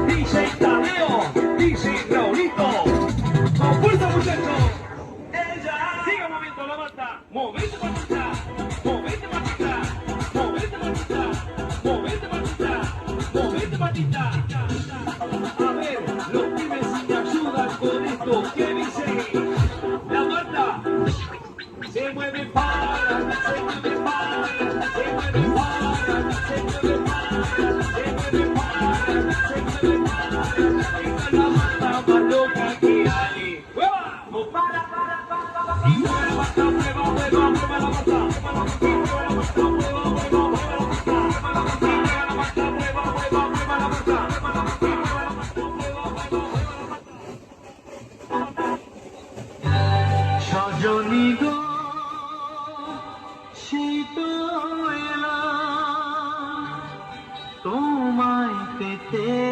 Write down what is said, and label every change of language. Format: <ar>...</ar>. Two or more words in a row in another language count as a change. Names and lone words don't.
<es>DJ Tadeo, DJ Raulito. Con fuerza, muchachos. Ella. Siga moviendo la banda. Movete, machita. Movete, machita. Movete, machita. Movete, machita. Movete, machita. A ver, los pibes me ayudan con esto. ¿Qué dice? La banda se mueve para, se mueve para, se mueve para, se mueve para, se mueve para, se mueve para. Esta es la banda más loca que hay. ¡Mueva! No para. Y mueve la banda, mueva la banda, mueva la banda, mueva la banda, mueva la banda, mueva la banda, mueva la banda, mueva la banda, mueva la banda,</es> <bn>সজনী গো শীত এলাম তোমায় পেতে</bn>